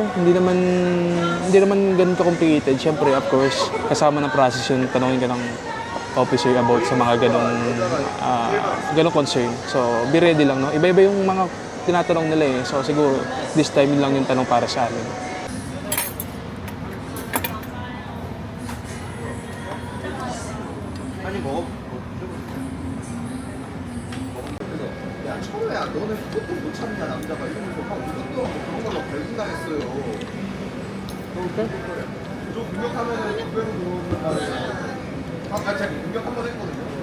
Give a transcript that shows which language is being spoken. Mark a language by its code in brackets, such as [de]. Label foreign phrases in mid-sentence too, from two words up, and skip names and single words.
[tl] Hindi naman ganun ka-complicated. Siyempre, [en] of course, [tl] kasama ng process yun, tanongin ka ng officer about sa mga ganong concern. So [en] be ready [tl] lang, no? Iba-iba yung mga tinatanong nila eh. So siguro, [en] this time [tl] yun lang yung tanong para sa amin. [ko] 처음에 너네 그것도 못 참냐 남자가 이러면서 막 이것도 그런 걸로 발진당했어요. 저 공격하면은 900원 들어오는 제가 공격 한 번 했거든요.